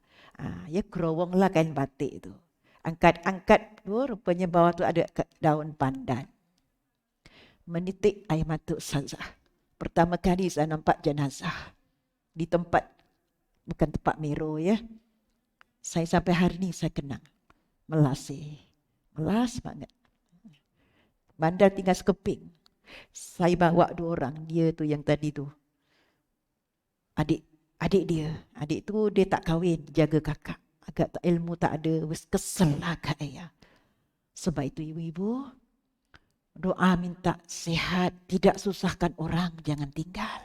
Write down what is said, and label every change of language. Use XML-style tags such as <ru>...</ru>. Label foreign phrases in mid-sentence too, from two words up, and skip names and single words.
<ms>Ya kerowong lah kain batik tu. Angkat tu rupanya bawah tu ada daun pandan. Menitik air mata ustazah. Pertama kali saya nampak jenazah di tempat, bukan tempat Mero ya. Saya sampai hari ni saya kenang.</ms> <jv>Melas banget.</jv> <ms>Bandar tinggal sekeping. Saya bawa 2 orang. Dia tu yang tadi tu. Adik dia. Adik tu dia tak kahwin, jaga kakak. Agak tak ilmu tak ada. Kesel lah kat ayah. Sebab itu ibu-ibu, doa minta sihat, tidak susahkan orang, jangan tinggal.</ms>